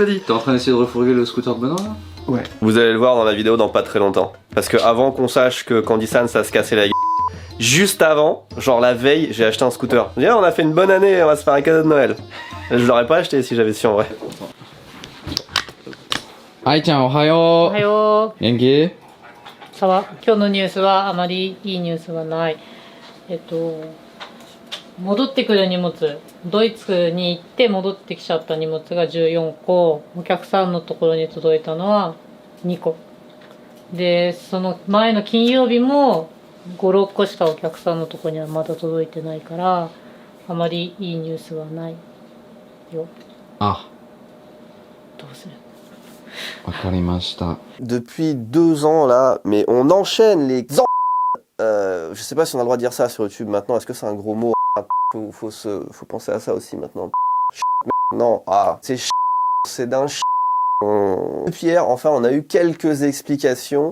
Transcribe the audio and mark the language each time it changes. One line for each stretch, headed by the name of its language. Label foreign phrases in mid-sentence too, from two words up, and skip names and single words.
French: T'es en train d'essayer de refourguer le scooter de Benoît là? Ouais. Vous allez le voir dans la vidéo dans pas très longtemps. Parce que avant qu'on sache que Candysan ça se cassait la gueule, juste avant, genre la veille, j'ai acheté un scooter. Je dis, on a fait une bonne année, on va se faire un cadeau de Noël. Je l'aurais pas acheté si j'avais su en vrai.
Japanese: Aïe-chan, ohayo. おはよう。元気？さわ、今日のニュースはあまりいいニュースはない。戻ってくる荷物、ドイツに行って戻ってきちゃった荷物が14個、お客さんのところに届いたのは2個。で、その前の金曜日も5、6個しかお客さんのところにはまだ届いてないから、あまりいいニュースはないよ。あ、どうする？
French: Depuis 2 ans là, mais on enchaîne les je sais pas si on a le droit de dire ça sur YouTube maintenant, est-ce que c'est un gros mot? Faut penser à ça aussi maintenant. Non, c'est d'un Depuis hier, enfin, on a eu quelques explications.